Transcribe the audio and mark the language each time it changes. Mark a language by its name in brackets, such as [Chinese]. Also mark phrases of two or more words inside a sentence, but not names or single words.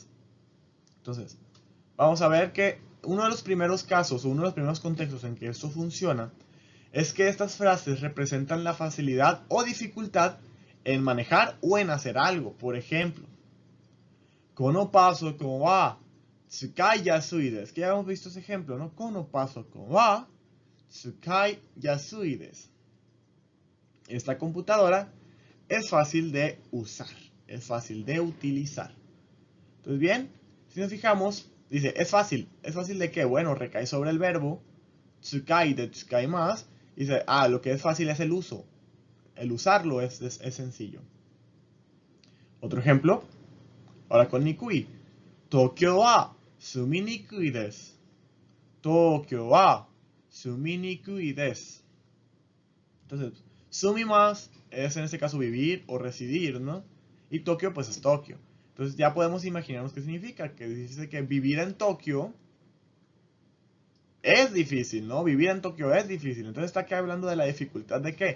[Spanish] Entonces, vamos a ver que uno de los primeros casos o uno de los primeros contextos en que esto funciona es que estas frases representan la facilidad o dificultad en manejar o en hacer algo. Por ejemplo, [Japanese] このパソコンは使いやすいです. [Spanish] Que ya hemos visto ese ejemplo, ¿no? [Japanese] このパソコンは使いやすいです. [Spanish] Esta computadora es fácil de usar, es fácil de utilizar. Entonces, bien, si nos fijamos, dice, es fácil de qué? Bueno, recae sobre el verbo tsukai de tsukai más. Y dice, lo que es fácil es el uso. El usarlo es sencillo. Otro ejemplo, ahora con nikui. [Japanese] 東京は住みにくいです. 東京は住みにくいです. [Spanish] Entonces, Sumimasu es en este caso vivir o residir, ¿no? Y Tokio pues es Tokio. Entonces ya podemos imaginarnos qué significa, que dice que vivir en Tokio es difícil, ¿no? Vivir en Tokio es difícil. Entonces está aquí hablando de la dificultad de qué?